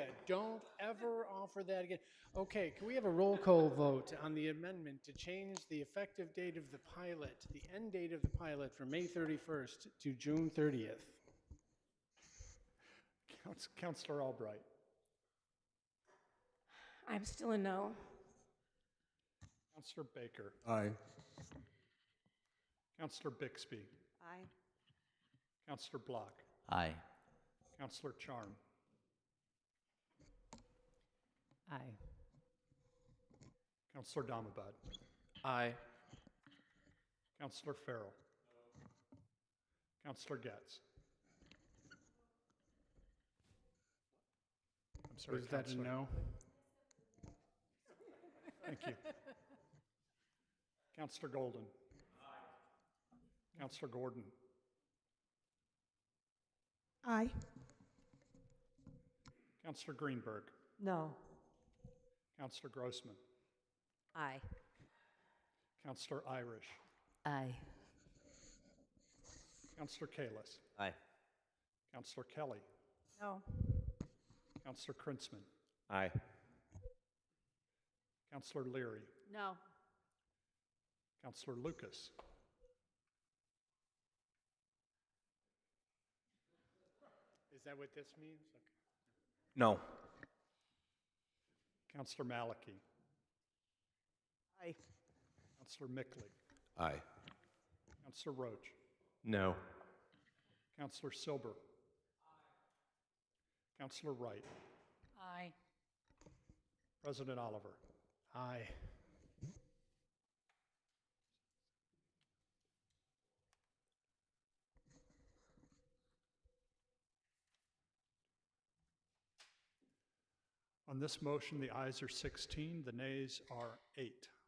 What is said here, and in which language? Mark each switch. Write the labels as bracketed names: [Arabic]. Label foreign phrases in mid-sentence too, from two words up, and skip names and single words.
[English] Don't ever offer that again. Okay, can we have a roll call vote on the amendment to change the effective date of the pilot, the end date of the pilot from May 31st to June 30th? Councilor Albright. I'm still a no. Councilor Baker. Aye. Councilor Bixby. Aye. Councilor Block. Aye. Councilor Charm. Aye. Councilor Damabad. Aye. Councilor Farrell. Councilor Getz. I'm sorry, Was that a Councilor. no? Thank you. Councilor Golden. Councilor Gordon. Aye. Councilor Greenberg. No. Councilor Grossman. Aye. Councilor Irish. Aye. Councilor Kalis. Aye. Councilor Kelly. No. Councilor Krinsman. Aye. Councilor Leary. No. Councilor Lucas. Is that what this means? Okay. No. Councilor Maliki. Aye. Councilor Mickley. Aye. Councilor Roach. No. Councilor Silber. Councilor Wright. Aye. President Oliver. Aye. On this motion, the ayes are 16, the nays are 8.